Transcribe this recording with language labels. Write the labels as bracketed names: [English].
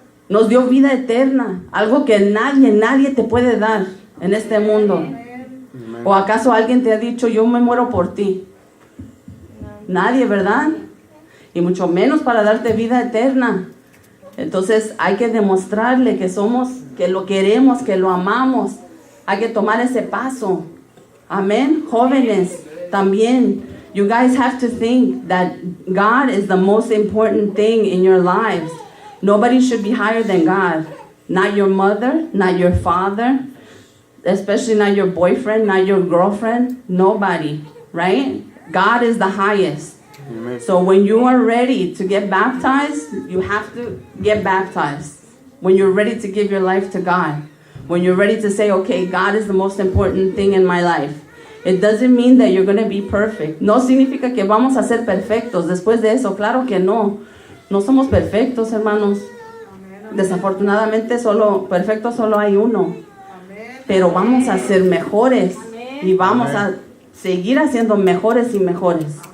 [Spanish] Nos dio vida eterna, algo que nadie te puede dar en este mundo. ¿O acaso alguien te ha dicho, yo me muero por ti? Nadie, ¿verdad? Y mucho menos para darte vida eterna. Entonces hay que demostrarle que somos, que lo queremos, que lo amamos. Hay que tomar ese paso. Amén. Jóvenes, también. [English] You guys have to think that God is the most important thing in your lives. Nobody should be higher than God. Not your mother, not your father, especially not your boyfriend, not your girlfriend. Nobody, right? God is the highest. Amen. So when you are ready to get baptized, you have to get baptized. When you're ready to give your life to God. When you're ready to say, okay, God is the most important thing in my life. It doesn't mean that you're going to be perfect. [Spanish] No significa que vamos a ser perfectos después de eso. Claro que no. No somos perfectos, hermanos. Desafortunadamente perfecto solo hay uno. Pero vamos a ser mejores. Y vamos a seguir haciendo mejores y mejores.